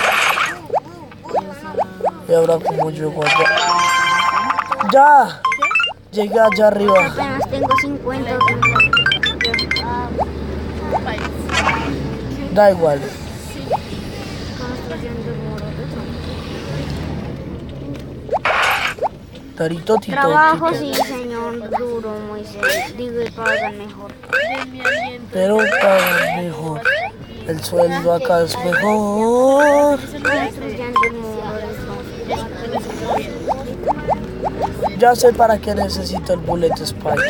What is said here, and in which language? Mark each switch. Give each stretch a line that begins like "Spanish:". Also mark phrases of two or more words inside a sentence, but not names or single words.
Spanish: Y ahora como llego allá. ¡Ya! Llegué allá arriba. Apenas tengo 50. Da igual. Construyendo un muro de trompi. Tarito, tito, Trabajo, tito. sí, señor duro, muy serio. Digo, y pagan mejor. De mi aliento. Pero pagan mejor. El sueldo acá es mejor. Construyendo un muro de trompi. Ya sé para qué necesito el
English: bullet spike.